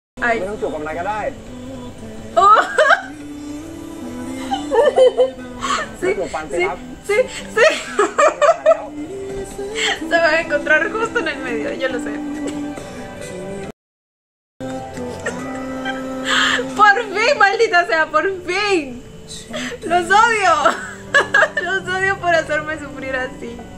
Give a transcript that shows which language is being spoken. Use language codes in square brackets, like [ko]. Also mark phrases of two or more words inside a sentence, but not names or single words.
[es] Ay. [th] ไม่ต้องจูบกับนายก็ได้ Oh. ไม่จูบปันสิครับ [es] Sí. Se van a encontrar justo en el medio, yo lo sé. Por fin, maldita sea, por fin. Los odio. Los odio por hacerme sufrir así.